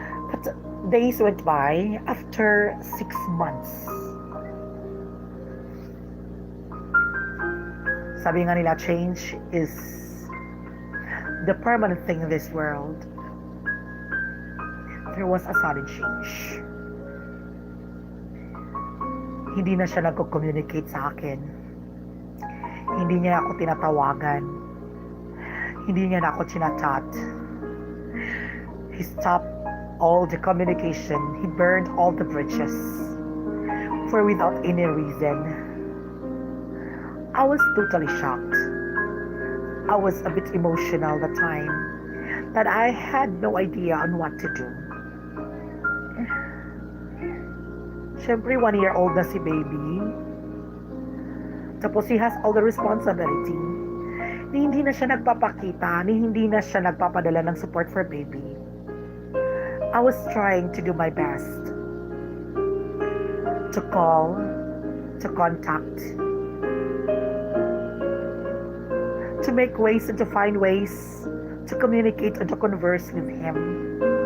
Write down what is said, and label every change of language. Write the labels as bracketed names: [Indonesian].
[English] But days went by after 6 months. [Filipino] Sabi nga nila, [English] change is the permanent thing in this world. There was a sudden change. [Filipino] Hindi na siya nagko-communicate sa akin. Hindi niya ako tinatawagan. Hindi niya na ako chinachat. [English] He stopped all the communication. He burned all the bridges. For without any reason. I was totally shocked. I was a bit emotional that time. That I had no idea on what to do. [Filipino] Siyempre, [English] 1-year-old [Filipino] na si [English] baby. [Filipino] Tapos [English] he has all the responsibility. [Filipino] Ni hindi na siya nagpapakita, ni hindi na siya nagpapadala ng [English] support for baby. I was trying to do my best. To call, to contact, to make ways and to find ways to communicate and to converse with him.